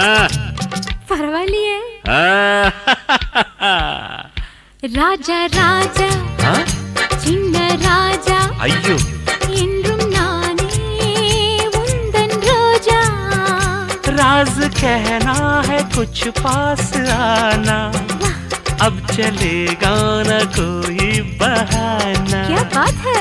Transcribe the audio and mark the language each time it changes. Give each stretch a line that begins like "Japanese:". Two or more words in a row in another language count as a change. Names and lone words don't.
Tamil: பரவாயில்லையே आ, ராஜா ராஜா आ? சின்ன ராஜா ஐயோ என்றும் நானே உந்தன் ரோஜா
Hindi: राज कहना है कुछ पास आना अब चलेगा ना कोई बहाना क्या बात है